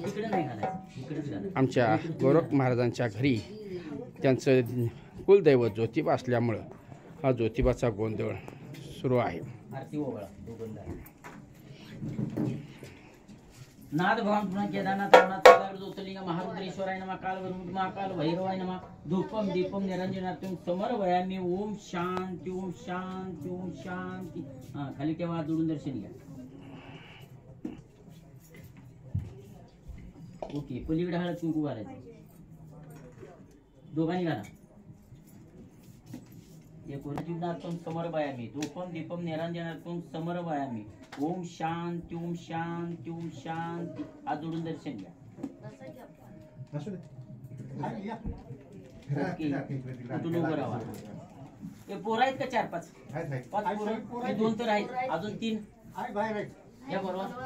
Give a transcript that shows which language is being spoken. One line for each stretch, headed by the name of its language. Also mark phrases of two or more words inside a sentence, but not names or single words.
Marathi: आमच्या गोरख महाराजांच्या घरी त्यांचं कुलदैवत ज्योतिबा असल्यामुळं हा ज्योतिबाचा गोंधळ सुरू आहे.
Sanskrit: नाद भगवान पुन्हा केदारनाथ रमनाथ ज्योतिर्लिंग महारुद्रेश्वराय नमः काल वरुण महाकाल भैरवाय नमः धूपम दीपम निरंजनातून समर्पयामि. ओम शांती, ओम शांती, ओम शांती.
Marathi: हां, खाली ठेवा, हात जोडून दर्शन घ्या. ओके, पलीकडे हळद कुंकू घालायचं. दोघांनी घाला.
Sanskrit: एकूणातून समर्पयामि. धूपम दीपम निरंजनातून समर्पयामि. ओम शांती, ओम शांती, ओम शांती.
Marathi: हात जोडून दर्शन घ्या. ओके, कुठून उभं राहा. हे पोरं आहेत का? 4-5 पोरं. हे 2 तर आहेत, अजून 3 या बरोबर.